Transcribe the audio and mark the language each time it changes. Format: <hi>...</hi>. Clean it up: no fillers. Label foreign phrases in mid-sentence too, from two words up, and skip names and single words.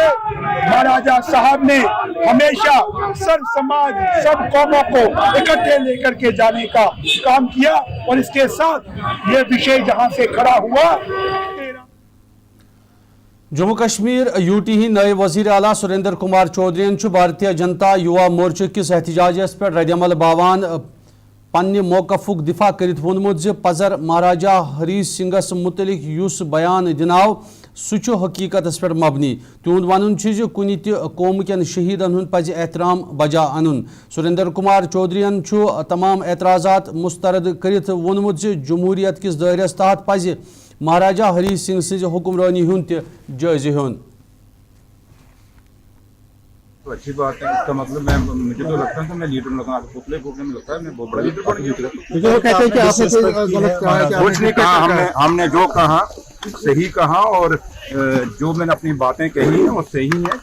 <hi>महाराजा साहब ने हमेशा सब समाज, सब कौमों को इकट्ठे लेकर के जाने का काम किया, और इसके साथ ये विषय जहां से खड़ा हुआ।</hi> <ks>जम्मू कश्मीर यूटी ही नए वजीर आला सुरेंद्र कुमार चौधरी भारतीय जनता युवा मोर्चा किस एहतजाजस पे रद्दमल बावान पन्ने मौकफुक दिफा करित वोनमुत पजर महाराजा हरी सिंहस मुतलिक युस बयान दिनाव सह हकीकतस पे मबनी। तिहुंद वन कुन कौम कन शहीदन हुंद पज एहतराम बजा अन। सुरेंद्र कुमार चौधरीन तमाम एतराजात मुस्तरद करित वोनमुत जमहूरियत किस दायरस तहत पज महाराजा हरी सिंह सज हुक्मरानी हुंद जायजे हुन।</ks> <hi>तो अच्छी बात है, इसका मतलब मुझे तो लगता है कि मैं लीडर में लगता फूकने में लगता है मैं बहुत बड़ा लीडर बन गया। कुछ नहीं कहा, हमने जो कहा सही कहा, और जो मैंने अपनी बातें कही हैं वो सही है।</hi>